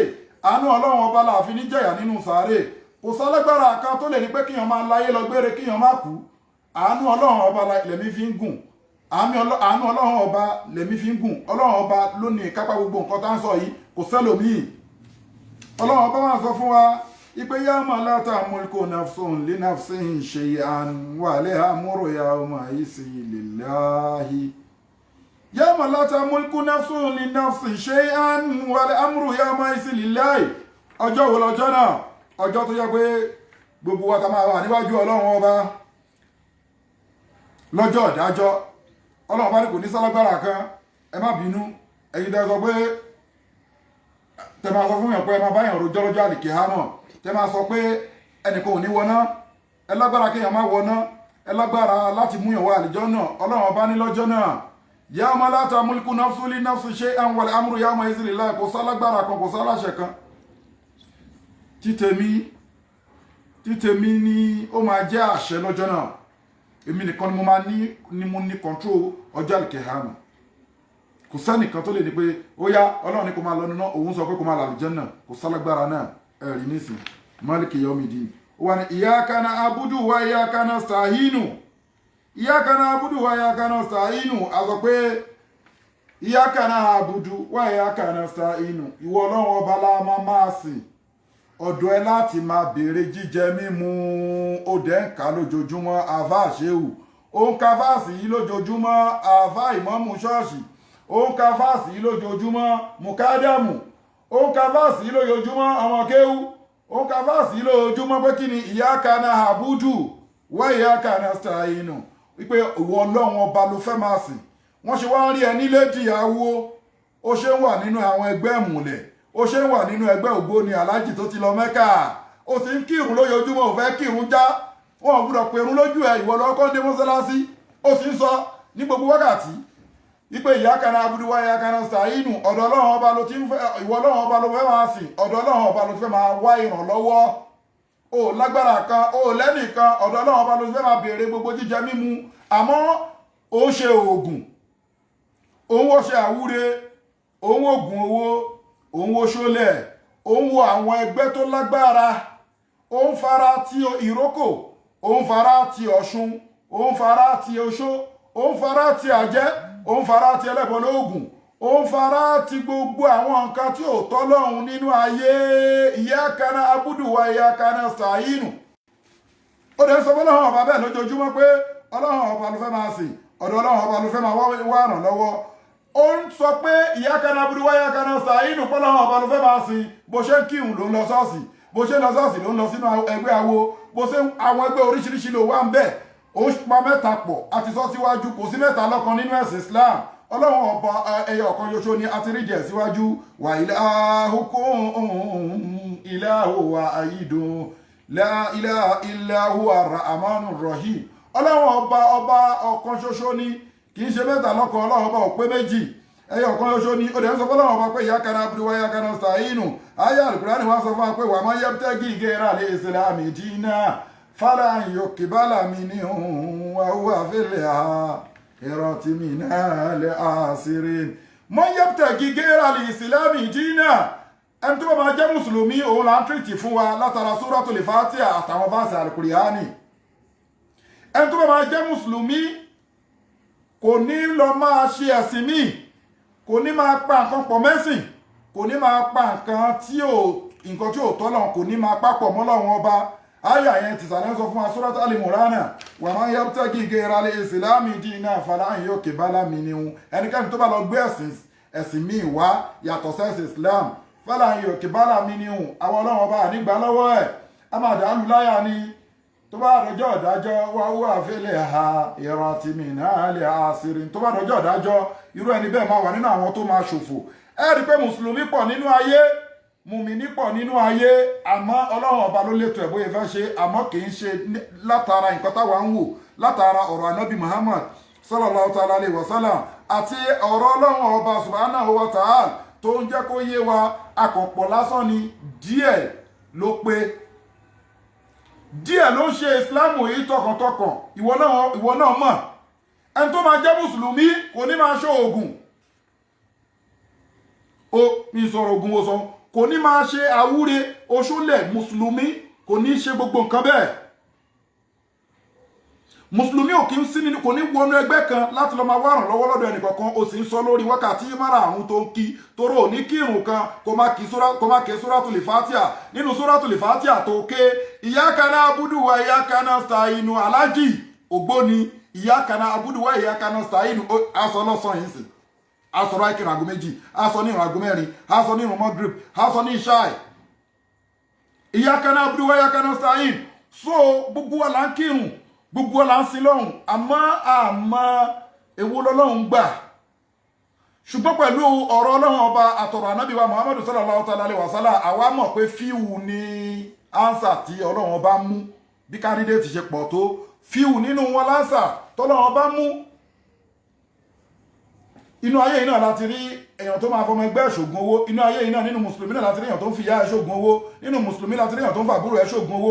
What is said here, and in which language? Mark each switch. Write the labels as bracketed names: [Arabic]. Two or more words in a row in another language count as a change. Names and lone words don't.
[Yoruba] Àánú ọlọ́run ọba la fi ní jẹ̀yà nínú sàárè. Kò sálágbára kan tó lè ní pé kíyàn máa láyé lọ gbére kíyàn má kú. Àánú ọlọ́run ọba lẹ̀mí fi ń gùn. Àánú ọlọ́run ọba lẹ̀mí fi ń gùn. Ọlọ́run ọba ló ní ìkápá gbogbo nǹkan tá ń sọ yìí, kò sẹ́lòmíì. Ọlọ́run ọba máa sọ fún wa ipe [Arabic] يوم لا تملك نفس لنفس شيئا ولها أمر يوم إذ لله. يوم لا تملك نفس لنفس شيئا ولها أمر يوم إذ لله. [Yoruba] Ọjọ́ wo lọ́jọ́ náà? Ọjọ́ tó yẹ pé gbogbo wa ta máa wà níwájú ọlọ́run ọba lọ́jọ́ ìdájọ́. Ọlọ́run bá ní kò ní sálágbára kan, ẹ má bínú. Ẹ̀yin tẹ́ sọ pé tẹ́ máa sọ fún yàn pé ẹ máa bá yàn rojọ́ lọ́jọ́ àlìkìyámọ̀, tẹ́ máa sọ pé ẹnìkan ò ní wọná, ẹ lágbára kéèyàn má wọná, ẹ lágbára láti mú yàn wọ àlìjánnà. Ọlọ́run bá ní lọ́jọ́ náà [Arabic] يوم لا تملك نفس لنفس شيئا والأمر يوم إذ لله, [Yoruba] kò sálágbára kan, kò sáláṣẹ kan. Títèmi ni ó máa jẹ́ àṣẹ lọ́jọ́ náà. Èmi nìkan ni mo ní control ọjọ́ àlìkìyámọ̀. Kò sẹ́nìkan tó lè ní pé ó yá ọlọ́run ní kó máa lọ nínú, òun sọ pé kó máa lọ àlìjánnà. Kò sálágbára náà. Ẹ̀rí nísìn [Arabic] مالك يوم الدين. [Yoruba] Ó wà ní [Arabic] إياك نعبد وإياك نستعين. إياك نعبد وإياك نستعين. [Yoruba] A sọ pé [Arabic] إياك نعبد وإياك نستعين. [Yoruba] Ìwọ ọlọ́run ọba la máa sìn. Ọ̀dọ̀ ẹ láti máa béèrè jíjẹ mímu. Ó dẹ̀ ń kà lójoojúmọ́ àfá ṣéwù. Ó ń ka fáàsì yìí lójoojúmọ́ àfá ìmámù ṣọ́ọ̀ṣì. Ó ń ka fáàsì yìí lójoojúmọ́ mùkádàmù. Ó ń ka fáàsì yìí lójoojúmọ́ àwọn kéwú. Ó ń ka fáàsì yìí lójoojúmọ́ pé kí ni [Arabic] إياك نعبد وإياك نستعين. [Yoruba] Wípé ìwọ ọlọ́run ọba ló fẹ́ máa sìn. Wọ́n ṣe wá ń rí ẹ nílé dìyàwó. Ó ṣe ń wà nínú àwọn ẹgbẹ́ ìmùlẹ̀. Ó ṣe ń wà nínú ẹgbẹ́ ògbóni aláàjì tó ti lọ Mẹ́kà. Ó sì ń kírun lójoojúmọ́, ò fẹ́ kírun já. Wọn ò gbúdọ̀ pèrún lójú ẹ, ìwọ lọ́kọ́ dé mọ́sálásí. Ó sì ń sọ ní gbogbo wákàtí wípé [Arabic] إياك نعبد وإياك نستعين. [Yoruba] Ọ̀dọ̀ ọlọ́run ọba ló ti ń fẹ́, ìwọ ọlọ́run ọba ló fẹ́ máa sìn. Ọ̀dọ̀ ọlọ́run ọba ló fẹ́ máa wá ìrànlọ́wọ́. Ó lágbára kan, ó lẹ́nìkan. Ọ̀dọ̀ ọlọ́run ọba ló fẹ́ máa béèrè gbogbo jíjẹ mímu. Àmọ́ ó ń ṣe oògùn, òun ó ṣe àwúre, òun oògùn owó, òun ó ṣólẹ̀, òun wo àwọn ẹgbẹ́ tó lágbára. Ó ń fara ti ìrókò, ó ń fara ti ọ̀ṣun, ó ń fara ti oṣó, ó ń fara ti àjẹ́, ó ń fara ti ẹlẹ́bọ lóògùn, ó ń fara ti gbogbo àwọn nǹkan tí ò tọ́lọ́run nínú ayé. [Arabic] إياك نعبد وإياك نستعين. [Yoruba] Ó dẹ̀ sọ fọ́lọ́run ọba bẹ́ẹ̀ lójoojúmọ́ pé ọlọ́run ọba ló fẹ́ máa sìn, ọ̀dọ̀ ọlọ́run ọba ló fẹ́ máa wá ràn lọ́wọ́. Ó ń sọ pé [Arabic] إياك نعبد وإياك نستعين [Yoruba] pọ́lọ́run ọba ló fẹ́ máa sìn. Bó ṣe ń kírun ló ń lọ ṣọ́ọ̀ṣì, bó ṣe ń lọ ṣọ́ọ̀ṣì ló ń lọ sínú ẹgbẹ́ awo, bó ṣe àwọn ẹgbẹ́ oríṣiríṣi ló wà ń bẹ̀. Ó pa mẹ́ta pọ̀, àti sọ síwájú, kò sí mẹ́ta lọ́kan nínú ẹ̀sìn Islam. Ọlọ́run ọba ẹyọ ọ̀kan ṣoṣo ni a ti rí jẹ̀ síwájú. [Arabic] وإلهكم إله واحد لا إله إلا هو الرحمن الرحيم. [Yoruba] Ọlọ́run ọba ọ̀kan ṣoṣo ni, kì í ṣe mẹ́ta lọ́kan. Ọlọ́run ọba ò pé méjì, ẹyọ ọ̀kan ṣoṣo ni. Ó dẹ̀ ń sọ fọ́lọ́run ọba pé [Arabic] إياك نعبد وإياك نستعين. [Yoruba] Ayé Al-Qur'ani wá sọ fún wa pé [Arabic] ومن يبتغ غير الإسلام دينا فلن يقبل منه وهو في الآخرة من الخاسرين من يبتغي غير الإسلام دينا [Yoruba] ẹni tó bá máa jẹ́ mùsùlùmí òun là ń tìrìtì fún wa látara Suratul Fatiha àtàwọn fásitì Al-Qur'ani. ẹni tó bá máa jẹ́ mùsùlùmí kò ní lọ máa ṣe ẹ̀sìn míì, kò ní máa pa nǹkan pọ̀ mẹ́sìn, kò ní máa pa nǹkan tí ò tọ́lọ̀, kò ní máa papọ̀ mọ́ Ọlọ́run ọba. Àyà yẹn ti sàlẹ̀ sọ fún wa Suratul Al-Imran [Arabic] ومن يبتغ غير الإسلام دينا فلن يقبل منه. [Yoruba] ẹnikẹ́ni tó bá lọ gbé ẹ̀sìn míì wá yàtọ̀ sẹ́sìn Islam [Arabic] فلن يقبل منه, [Yoruba] àwọn Ọlọ́run ọba ànígbà lọ́wọ́ ẹ̀, a máa dàálù láyà ni. tó bá dọjọ́ ìdájọ́ [Arabic] وهو في الآخرة من الخاسرين, [Yoruba] tó bá dọjọ́ ìdájọ́ irú ẹni bẹ́ẹ̀ máa wà nínú àwọn tó máa ṣòfò. ẹ rí i pé mùsùlùmí pọ̀ nínú ayé, mùmíní pọ̀ nínú ayé, àmọ́ Ọlọ́run ọba ló létò ẹ̀ bóyá fẹ́ ṣe, àmọ́ kì í ṣe látara nǹkan táwa ń wò, látara ọ̀rọ̀ anábì Muhammad [Arabic] صلى الله تعالى عليه وسلم [Yoruba] àti ọ̀rọ̀ Ọlọ́run ọba [Arabic] سبحانه وتعالى [Yoruba] tó ń jẹ́ kó yé wa. akọ̀pọ̀ lásán ni, díẹ̀ ló pé, díẹ̀ ló ń ṣe ìsìláàmù yìí tọkàntọkàn. ìwọ náà mọ̀ ẹni tó máa jẹ́ mùsùlùmí kò ní máa ṣe oògùn, ó ní sọ̀rọ̀ oògùn ó sọ, kò ní máa ṣe àwúre oṣúlẹ̀. mùsùlùmí kò ní ṣe gbogbo nǹkan bẹ́ẹ̀. mùsùlùmí ò kí ń sí nínú, kò ní wọnú ẹgbẹ́ kan láti lọ máa wá ràn lọ́wọ́ lọ́dọ̀ ẹnìkankan. ó sì ń sọ lórí wákàtí márààrún tó ń kí, toró ò ní kírun kan kó má ké Suratul Fatiha. nínú Suratul Fatiha tó ké [Arabic] إياك نعبد وإياك نستعين [Yoruba] alájì ògbóni, [Arabic] إياك نعبد وإياك نستعين [Yoruba] aṣọ lọ́sàn yìí sì, aṣọ ráìkìrìn àgọ́ méjì, aṣọ ní ìrun àgọ́ mẹ́rin, aṣọ ní ìrun Maghrib, aṣọ ní ìṣáì. [Arabic] إياك نعبد وإياك نستعين. [Yoruba] so gbogbo wa là ń kírun, gbogbo ọ̀la ń sin lọ́hùn, àmọ́ èwo lọ́lọ́hùn gbà. ṣùgbọ́n pẹ̀lú ọ̀rọ̀ Ọlọ́run ọba àtọ̀rọ̀ ànábì wa Muhammadu [Arabic] صلى الله تعالى عليه وسلم, [Yoruba] àwa mọ̀ pé fíwù ní ánsà tí Ọlọ́run ọba mú. bí kandidate ṣe pọ̀ tó, fíwù nínú wọn lánsà tọ́lọ́run ọba mú. inú ayé yìí náà láti rí èèyàn tó máa fọmọ ẹgbẹ́ ṣògùn owó. inú ayé yìí náà nínú mùsùlùmí náà láti rí èèyàn tó ń fi ìyá ẹ̀ ṣògùn owó. nínú mùsùlùmí láti rí èèyàn tó ń fàbúrò ẹ̀ ṣògùn owó.